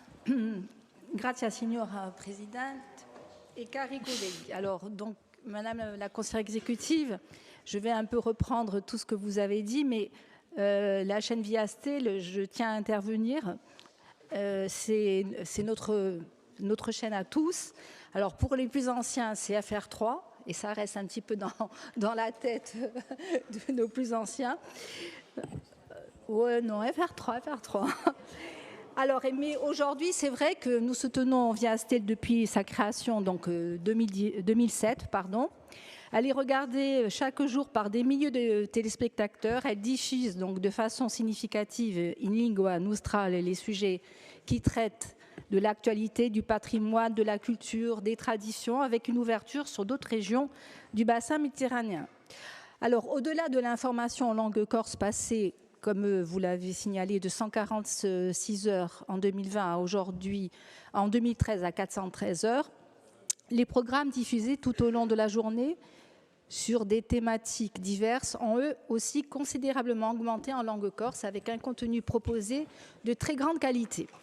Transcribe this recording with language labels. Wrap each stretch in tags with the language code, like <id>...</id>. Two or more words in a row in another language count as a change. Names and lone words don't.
<co>Grazie, signora Presidente et cari colleghi.</co> <fr>Alors, donc, Madame la conseillère exécutive, je vais un peu reprendre tout ce que vous avez dit, mais la chaîne Viastel, je tiens à intervenir. C'est notre chaîne à tous. Alors, pour les plus anciens, c'est FR3, et ça reste un petit peu dans la tête de nos plus anciens. Ouais, non, FR3. Alors, mais aujourd'hui, c'est vrai que nous soutenons Viastel depuis sa création, donc 2007, pardon. Elle est regardée chaque jour par des milliers de téléspectateurs. Elle diffuse donc de façon significative</fr> <co>in lingua nostrale</co> <fr>les sujets qui traitent de l'actualité, du patrimoine, de la culture, des traditions, avec une ouverture sur d'autres régions du bassin méditerranéen. Alors, au-delà de l'information en langue corse passée, comme vous l'avez signalé, de 146 heures en 2020 à aujourd'hui, en 2013 à 413 heures, les programmes diffusés tout au long de la journée sur des thématiques diverses ont eux aussi considérablement augmenté en langue corse avec un contenu proposé de très grande qualité.</fr>